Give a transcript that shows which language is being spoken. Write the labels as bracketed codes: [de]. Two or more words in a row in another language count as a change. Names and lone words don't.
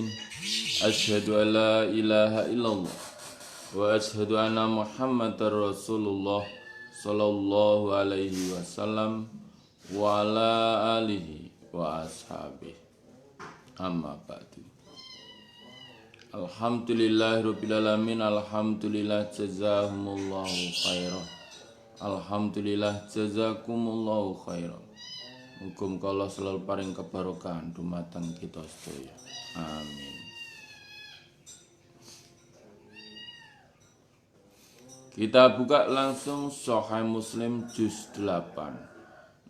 [ar] أشهد أن لا إله إلا الله وأشهد أن محمدا رسول الله صلى الله عليه وسلم وعلى آله وأصحابه. أما بعد. الحمد لله رب العالمين. الحمد لله جزاكم الله خيرا. الحمد لله جزاكم الله خيرا. [jv] Muga Allah selalu paring kebarokahan dumateng kita sedaya. Amin. [id] Kita buka langsung Sahih Muslim juz 8.